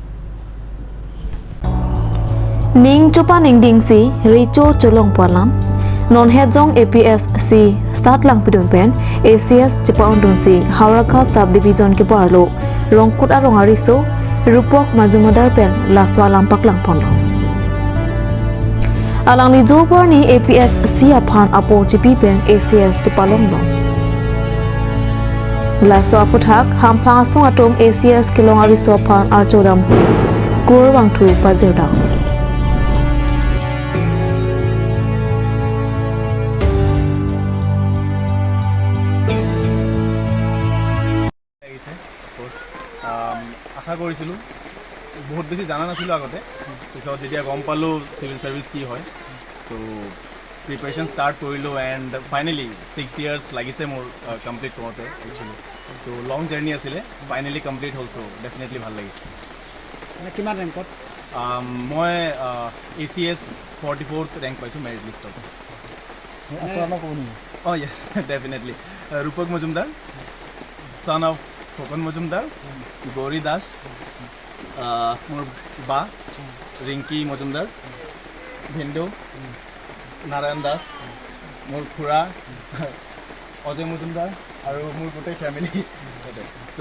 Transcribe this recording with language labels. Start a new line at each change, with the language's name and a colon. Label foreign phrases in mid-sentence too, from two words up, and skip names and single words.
Karbi: ning chupa ning dingsi richo cholong palam non hejong APSC start lang pidun pen ACS chipa ondunsi Hauraka subdivision ke parlo rongkut arong ariso rupok majumadar pen laswa lampak lang pono alang ni jopor ni APSC aphan apo GP pen ACS chipalong lo laso aputhak hamphang asong atom ACS kilong ariso aphan archodam si kurwang thu pajeda
Assamese: আশা কৰিছিলোঁ বহুত বেছি জানা নাছিলোঁ আগতে পিছত যেতিয়া গম পালোঁ
English: civil service
Assamese: কি হয় তো
English: preparation start
Assamese: কৰিলোঁ
English: and finally
Assamese: 6 years লাগিছে মোৰ কমপ্লিট কৰোঁতে একচুৱেলি তো
English: long journey
Assamese: আছিলে
English: finally complete
Assamese: হ'ল
English: so definitely
Assamese: ভাল লাগিছে কিমান ৰেংকত মই ACS 44th ৰেংক পাইছোঁ
English: merit list
Assamese: অঁ
English: yes definitely
Assamese: ৰূপক মজুমদাৰ
English: son of
Assamese: খোকন মজুমদাৰ গৌৰী দাস মোৰ বা ৰিংকি মজুমদাৰ ভিন্দু নাৰায়ণ দাস মোৰ খুৰা অজয় মজুমদাৰ আৰু মোৰ গোটেই ফেমিলি চ'